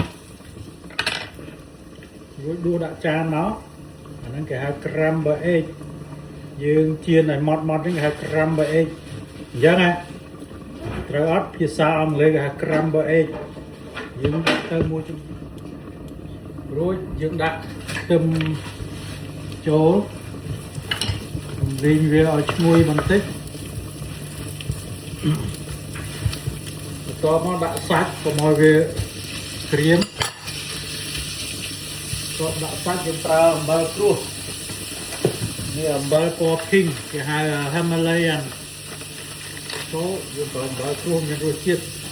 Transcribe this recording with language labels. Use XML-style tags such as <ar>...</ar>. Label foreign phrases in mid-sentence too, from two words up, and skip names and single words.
<km>រួចដួសដាក់ចានមកអាហ្នឹងគេហៅ</km> <en>crumble egg</en> <km>យើងជៀនឲ្យម៉ត់ហ្នឹងគេហៅ</km> <en>crumble egg</en> <km>អញ្ចឹងហ៎ត្រូវអត់ភាសាអង់គ្លេសគេហៅ</km> <en>crumble egg</en> <km>យើងដាក់ទៅមួយជុំរួចយើងដាក់ខ្ទឹមចូលវិញវាឲ្យឈ្ងុយបន្តិច បន្ទាប់មកដាក់សាច់កុំឲ្យវាក្រៀមបន្ទាប់ដាក់សាច់យើងប្រើអំបិលគ្រួសនេះអំបិលពណ៌ pink គេហៅ Himalayan ចូលយើងប្រើអំបិលគ្រួសមានរសជាតិ</km>